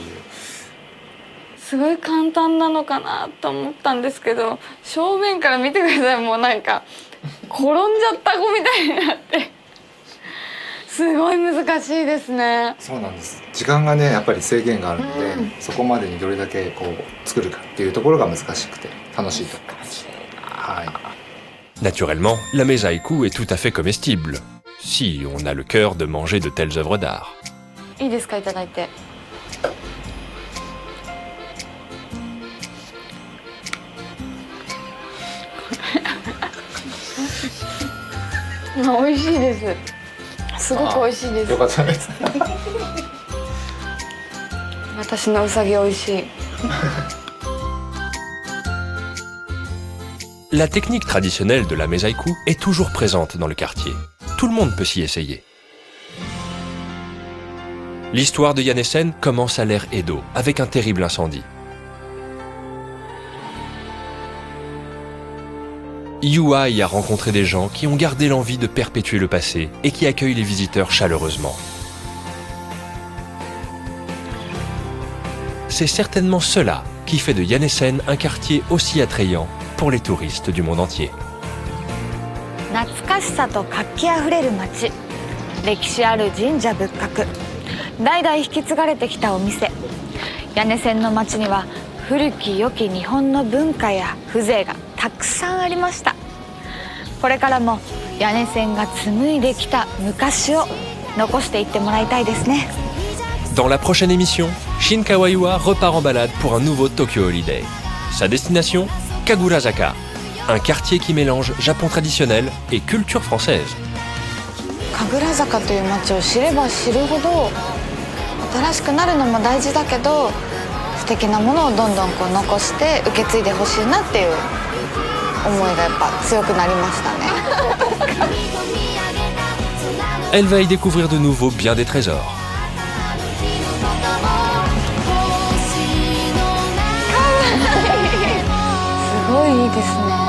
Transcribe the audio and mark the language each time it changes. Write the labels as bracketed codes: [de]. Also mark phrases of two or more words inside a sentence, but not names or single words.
[ja] すごい簡単なのかなと思ったんですけど、正面から見てください。もうなんか転んじゃった子みたいになってすごい難しいですね。そうなんです。時間がねやっぱり制限があるので、そこまでにどれだけこう作るかっていうところが難しくて楽しいと思います。はい。 [fr] Naturellement, la mesaïku est tout à fait comestible, si on a le cœur de manger de telles œuvres d'art. [ja] いいですか、いただいて。美味しいです。すごく美味しいです。よかったです。私のうさぎ美味しい。 [fr] La technique traditionnelle de la mesaïku est toujours présente dans le quartier. Tout le monde peut s'y essayer. L'histoire de Yanesen commence à l'ère Edo, avec un terrible incendie. Yua y a rencontré des gens qui ont gardé l'envie de perpétuer le passé et qui accueillent les visiteurs chaleureusement. C'est certainement cela qui fait de Yanesen un quartier aussi attrayant pour les touristes du monde entier. [ja] 懐かしさと活気あふれる街、歴史ある神社仏閣、代々引き継がれてきたお店。屋根線の街には古き良き日本の文化や風情がたくさんありました。これからも屋根線が紡いできた昔を残していってもらいたいですね。 [fr] Dans la prochaine émission, Shin Kawaiwa repart en balade pour un nouveau Tokyo Holiday. Sa destination, Kagurazaka, un quartier qui mélange Japon traditionnel et culture française. [ja] 神楽坂という街を知れば知るほど新しくなるのも大事だけど素敵なものをどんどん残して受け継いでほしいなっていう思いがやっぱ強くなりましたね。 [fr] Elle va y découvrir de nouveau bien des trésors. [ja] すごいいいですね。